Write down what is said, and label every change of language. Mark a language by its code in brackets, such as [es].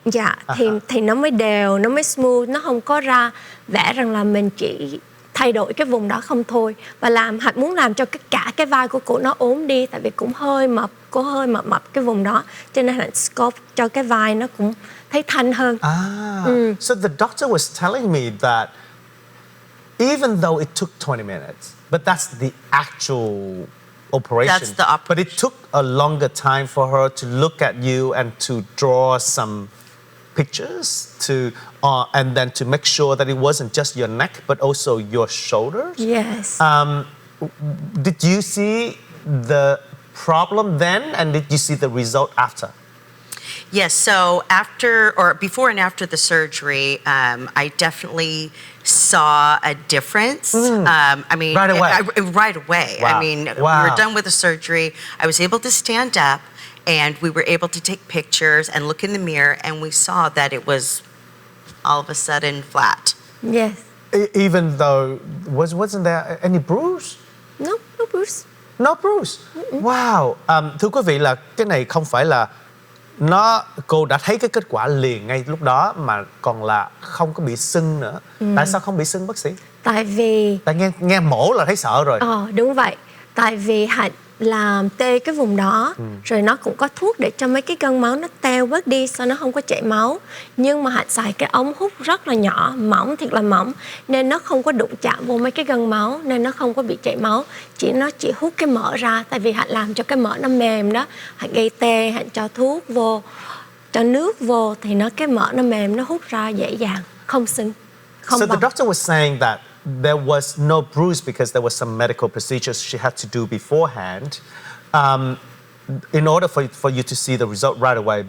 [vi] Dạ, thì nó mới đều, nó mới smooth, nó không có ra vẽ rằng là mình chỉ thay đổi cái vùng đó không thôi. Và Hạnh muốn làm cho cả cái vai của cô nó ốm đi, tại vì cũng hơi mập, cô hơi mập cái vùng đó, cho nên Hạnh sculpt cho cái vai nó cũng thấy thanh hơn. [en] So the doctor was telling me that even though it took 20 minutes, but that's the actual operation. That's the operation. But it took a longer time for her to look at you and to draw some pictures and then to make sure that it wasn't just your neck but also your shoulders. Yes. Did you see the problem then, and did you see the result after? Yes, so before and after the surgery, I definitely saw a difference. I mean, right away. Right away. Wow. I mean, we were done with the surgery. I was able to stand up, and we were able to take pictures and look in the mirror, and we saw that it was all of a sudden flat. Yes. Even though wasn't there any bruise? No bruise. No bruise. Wow. [vi] Thưa quý vị là cái này không phải là cô đã thấy cái kết quả liền ngay lúc đó mà còn là không có bị sưng nữa. Tại sao không bị sưng bác sĩ? Tại vì nghe mổ là thấy sợ rồi. Đúng vậy. Tại vì Hạnh làm tê cái vùng đó, rồi nó cũng có thuốc để cho mấy cái gân máu nó teo bớt đi, sao nó không có chảy máu. Nhưng mà Hạnh xài cái ống hút rất là nhỏ, mỏng, thiệt là mỏng, nên nó không có đụng chạm vô mấy cái gân máu, nên nó không có bị chảy máu. Nó chỉ hút cái mỡ ra, tại vì Hạnh làm cho cái mỡ nó mềm đó. Hạnh gây tê, Hạnh cho thuốc vô, cho nước vô, thì cái mỡ nó mềm, nó hút ra dễ dàng, không sưng, không [en] So the [vi] bong. [en] doctor was saying that there was no bruise because there were some medical procedures she had to do beforehand in order for you to see the result right away.